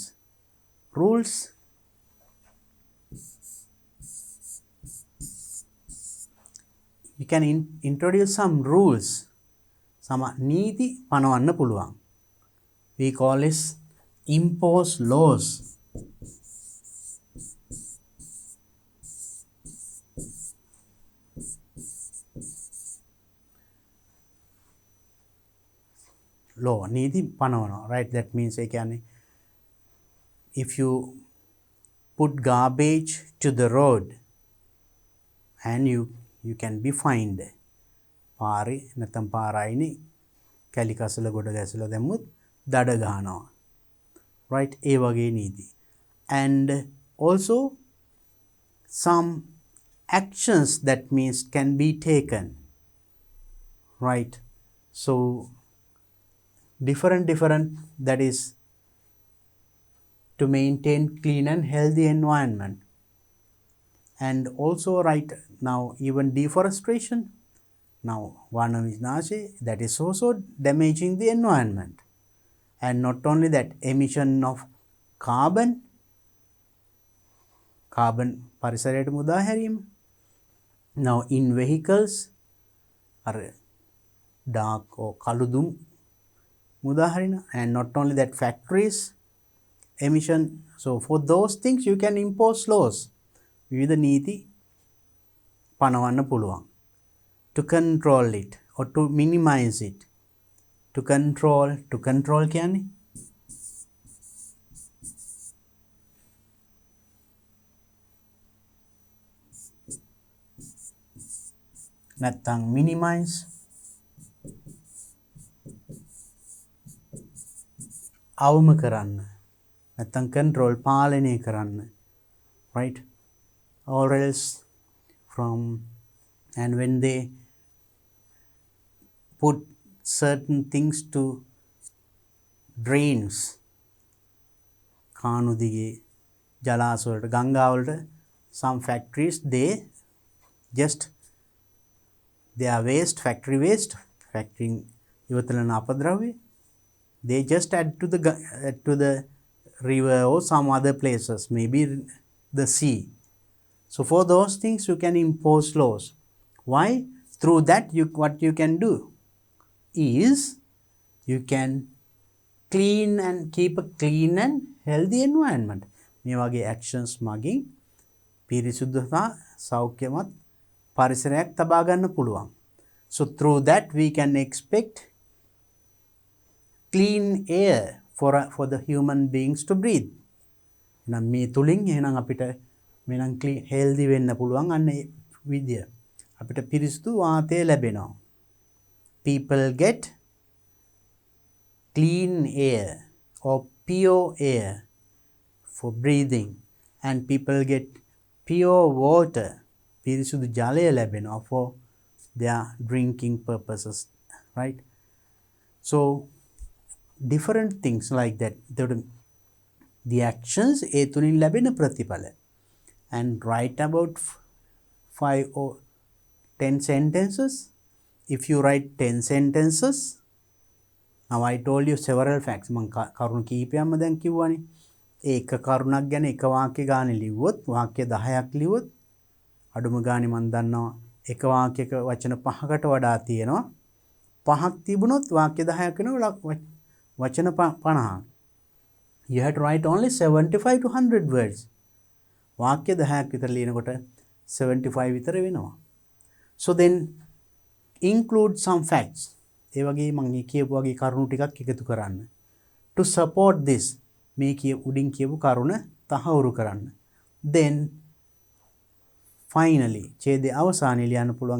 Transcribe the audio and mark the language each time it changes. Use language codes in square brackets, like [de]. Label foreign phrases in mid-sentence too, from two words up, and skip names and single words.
[en] Rules can introduce some rules. [si] Some නීති පනවන්න පුළුවන්. [en] We call this impose laws. [si] Law නීති පනවනවා, [en] right? That means [si] ඒ කියන්නේ [en] if you put garbage to the road and you can be fined. [si] පාරේ නැත්නම් පාරයිනේ කැලි කසල ගොඩ ගැසලා දැම්මොත් දඩ ගහනවා. right? ඒ වගේ නීති. [en] And also some actions that means can be taken. right? So different that is to maintain clean and healthy environment. And also right now even deforestation, now [si] වන විනාශේ, [en] that is also damaging the environment. And not only that, emission of carbon පරිසරයට මුදා හැරීම. Now in vehicles අර dark or [si] කළුදුම් මුදා හරින. [en] And not only that, factories emission. So for those things you can impose laws. [si] විවිධ නීති පනවන්න පුළුවන්. [en] To control it or to minimize it. To control [si] කියන්නේ නැත්නම් minimize අවම කරන්න නැත්නම් control පාලනය කරන්න. [en] right? Or else from, and when they put certain things to drains, [si] කානු දිගේ ජලාශ වලට ගංගා වලට, [en] some factories they are waste, factory waste, factory [si] ඉවතලන අපද්‍රව්‍ය, [en] they just add to the river or some other places, maybe the sea. So for those things you can impose laws. Why? Through that what you can do is you can clean and keep a clean and healthy environment. [si] මේ වගේ actions මගින් පිරිසුදුතා සෞඛ්‍යමත් පරිසරයක් තබා ගන්න පුළුවන්. [en] So through that we can expect clean air for the human beings to breathe. [si] එහෙනම් මේ තුලින් එහෙනම් අපිට මෙනම් [en] clean healthy [si] වෙන්න පුළුවන්. අන්න ඒ විදිය අපිට පිරිසුදු වාතය ලැබෙනවා. [en] People get clean air or pure air for breathing, and people get pure water, [si] පිරිසුදු ජලය ලැබෙනවා [en] for their drinking purposes. right? So different things like that. The actions [si] ඒ තුලින් ලැබෙන ප්‍රතිඵල. [en] And write about 5 or 10 sentences. If you write 10 sentences, now I told you several facts. [si] මම කරුණු කීපයක්ම දැන් කිව්වනේ. ඒ එක කරුණක් ගැන එක වාක්‍ය ගානේ ලිව්වොත්, වාක්‍ය 10ක් ලිව්වොත්, අඩුම ගානේ මම දන්නවා එක වාක්‍යයක වචන 5කට වඩා තියෙනවා. 5ක් තිබුණොත් වාක්‍ය 10ක් වෙනවා වචන 50. [en] You have to write only 75 to 100 words. [si] වාක්‍ය 10ක් විතර ලියනකොට 75 විතර වෙනවා. [en] So then include some facts. [si] ඒ වගේ මම කියපු වගේ කරුණු ටිකක් එකතු කරන්න. [en] To support this, [si] මේ උඩින් කියපු කරුණ තහවුරු කරන්න. [en] Then finally [si] ඡේදයේ අවසානයේ ලියන්න පුළුවන්.